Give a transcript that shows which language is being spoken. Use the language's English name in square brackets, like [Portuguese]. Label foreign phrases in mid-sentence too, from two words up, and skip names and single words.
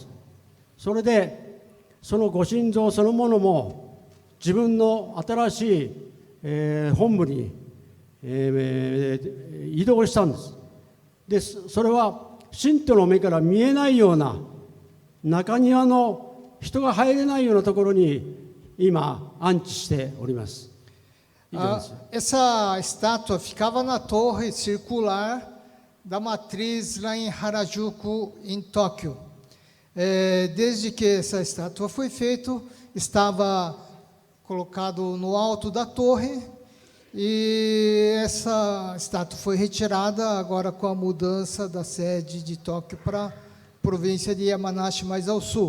[Japanese] それでそのご神像そのものも自分の新しい、本部に、移動したんです。でそれは信徒の目から見えないような中庭の人が入れないようなところに今安置しております。 [Portuguese] Essa estátua ficava na torre circular da matriz lá em Harajuku, em Tóquio. Desde que essa estátua foi feita, estava colocado no alto da torre, e essa estátua foi retirada agora com a mudança da sede de Tóquio para a província de Yamanashi, mais ao sul.